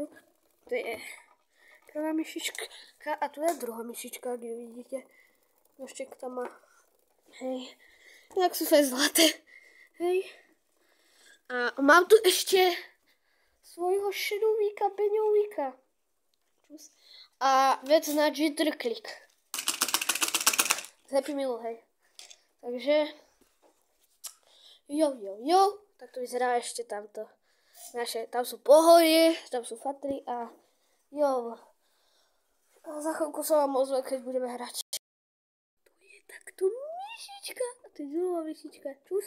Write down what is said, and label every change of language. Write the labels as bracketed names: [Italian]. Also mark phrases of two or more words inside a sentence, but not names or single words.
[Slovak] To je prvá myšička a tu je druhá myšička, kde vidíte. Nožček tam má. Hej. Tak sú fakt zlaté. Hej. A mám tu ešte svojho šedouvíka, peňouvíka. A vec na [English] jitter click. [Slovak] Happy Meal, hej. Takže... Jo. Tak to vyzerá ešte tamto. Tam sú pohorie, tam sú fatry a... Jo. A za chvíľku sa vám ozve, keď budeme hrať. Tu je takto myšička. A to je druhá myšička. Čus.